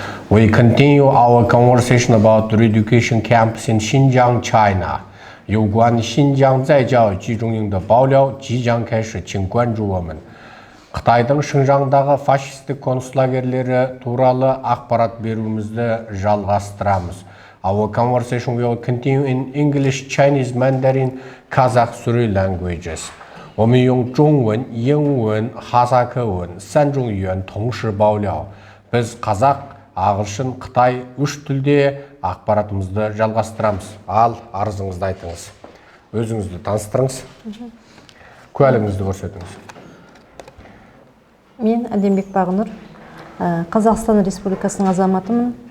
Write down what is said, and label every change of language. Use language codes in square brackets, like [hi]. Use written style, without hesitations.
[en] We continue our conversation about the education campus in Xinjiang, China. [zh] 有关新疆在教集中营的爆料即将开始，请关注我们。 [kk] Қытайдың Xinjiangдағы фашистік концлагерлері туралы ақпарат беруімізді жалғастырамыз. [en] Our conversation will continue in English, Chinese, Mandarin, Kazakh, three languages. [zh] 我们用中文、英文、哈萨克文三种语言同时爆料。 [kk] Біз қазақ, ағылшын, қытай үш тілде ақпаратымызды жалғастырамыз. Ал арызыңызды айтыңыз. Өзіңізді таныстырыңыз. Куәлігіңізді көрсетіңіз. Мен Әдембек Бағнұр, Қазақстан Республикасының азаматымын.